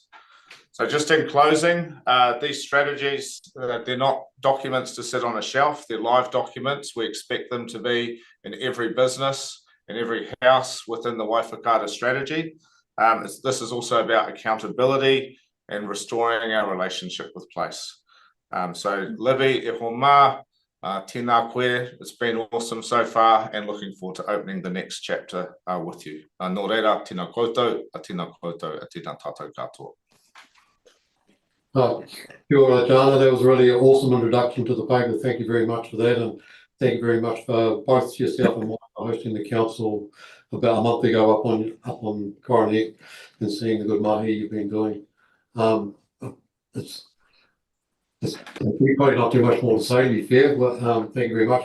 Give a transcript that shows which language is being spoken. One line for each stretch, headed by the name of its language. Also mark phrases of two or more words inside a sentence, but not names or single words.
English: So just in closing, these strategies, they're not documents to sit on a shelf. They're live documents. We expect them to be in every business, in every house within the Waifakata strategy. This is also about accountability and restoring our relationship with place. So Libby,
Māori: e ho mā, tēnā koe,
English: it's been awesome so far, and looking forward to opening the next chapter with you.
Māori: Nō reira, tēnā koutou, tēnā koutou, tēnā tātou katoa. Kia ora, Jana.
English: That was really an awesome introduction to the paper. Thank you very much for that, and thank you very much for both yourself and Mike for hosting the council about a month ago up on Coronet and seeing the good mahi you've been doing. We've probably not too much more to say, to be fair, but thank you very much.